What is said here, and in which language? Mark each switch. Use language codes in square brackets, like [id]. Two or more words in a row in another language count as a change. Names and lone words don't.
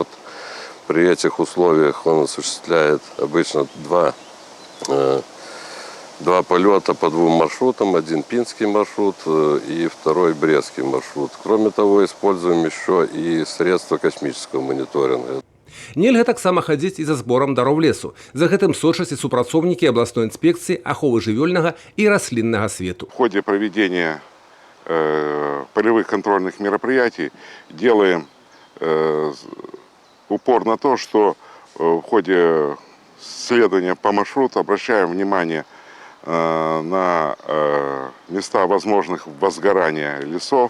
[ru] При этих условиях он осуществляет обычно два полета по 2 маршрутам. Один пинский маршрут и 2 брестский маршрут. Кроме того, используем еще и средства космического мониторинга. [be] Нельга таксама хадзіць і за зборам дароў лесу. За гэтым сочаць і супрацоўнікі абласной інспекцыі аховы жывёльнага і расліннага свету. [ru] В ходе проведения полевых контрольных мероприятий делаем упор на то, что в ходе следования по маршруту обращаем внимание на места возможных возгорания лесов.